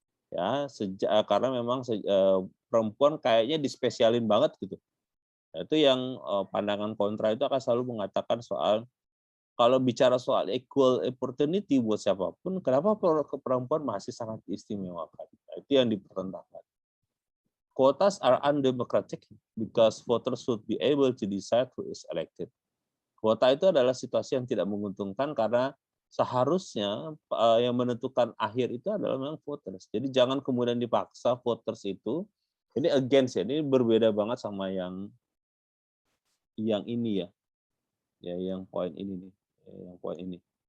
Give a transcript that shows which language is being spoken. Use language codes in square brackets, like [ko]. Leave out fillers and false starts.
[id] Ya, karena memang perempuan kayaknya dispesialin banget gitu. Itu yang pandangan kontra itu akan selalu mengatakan soal kalau bicara soal equal opportunity buat siapapun, kenapa perempuan masih sangat diistimewakan? Nah, itu yang dipertentangkan. [en] Quotas are undemocratic because voters should be able to decide who is elected. [id] Kuota itu adalah situasi yang tidak menguntungkan karena seharusnya yang menentukan akhir itu adalah memang voters. Jadi jangan kemudian dipaksa voters itu, ini against ya, ini berbeda banget sama yang ini ya yang poin ini nih, yang poin ini.